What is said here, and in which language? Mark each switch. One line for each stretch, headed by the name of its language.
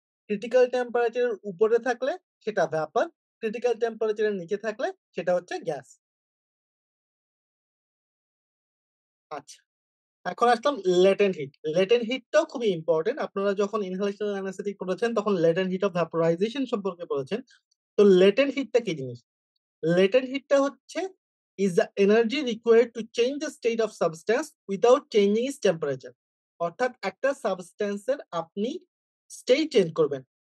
Bangla: Critical টেম্পারেচারের উপরে থাকলে সেটা ভ্যাপার, ক্রিটিক্যাল টেম্পারেচারের নিচে থাকলে সেটা হচ্ছে গ্যাস। আচ্ছা। এখন আসলাম লেটেন্ট হিট। লেটেন্ট হিটটাও খুবই ইম্পোর্টেন্ট। আপনারা যখন ইনহেলেশনাল অ্যানেস্থেটিক পড়েছেন তখন লেটেন্ট হিট অফ ভ্যাপোরাইজেশন সম্পর্কে পড়েছেন। তো লেটেন্ট হিটটা কি জিনিস? লেটেন্ট হিটটা হচ্ছে
English: is the energy required to change the state of substance without changing its temperature.
Bangla: অর্থাৎ একটা সাবস্ট্যান্স এর আপনি স্টেট চেঞ্জ করবেন।